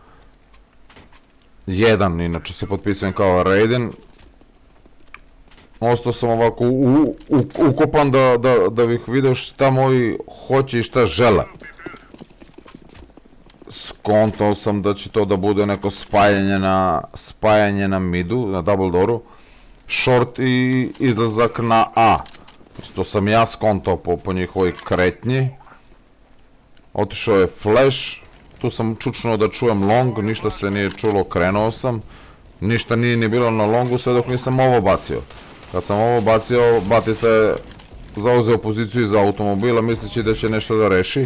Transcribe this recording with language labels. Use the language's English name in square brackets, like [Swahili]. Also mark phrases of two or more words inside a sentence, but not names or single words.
[Serbian] 1, inače se potpisujem kao Raiden. Ostao sam ovako ukopan da bih vidio šta moji hoće i šta žele. Skontao sam da će to da bude neko spajanje na midu, na [English] double dooru. [Serbian] Short i izlazak na A. To sam ja skontao po njihovoj kretnji. Otišao je flash. Tu sam čučnuo da čujem long, ništa se nije čulo, krenuo sam. Ništa nije ni bilo na longu sve dok nisam ovo bacio. Kad sam ovo bacio, batica je zauzeo poziciju iza automobila misleći da će nešto da reši.